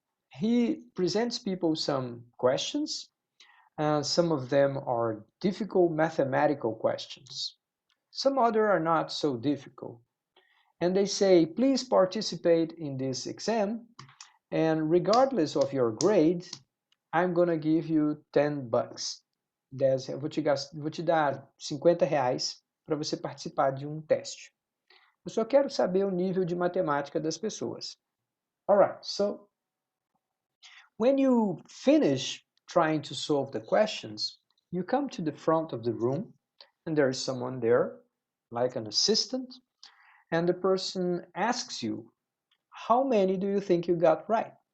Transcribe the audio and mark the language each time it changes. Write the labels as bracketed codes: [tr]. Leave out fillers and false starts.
[en] He presents people some questions. Some of them are difficult mathematical questions. Some other are not so difficult. And they say, please participate in this exam. And regardless of your grade, I'm gonna give you 10 bucks. [pt] Eu vou te dar R$ 50 para você participar de um teste. Eu só quero saber o nível de matemática das pessoas. [en] Alright, so when you finish trying to solve the questions, you come to the front of the room and there is someone there, like an assistant, and the person asks you, how many do you think you got right?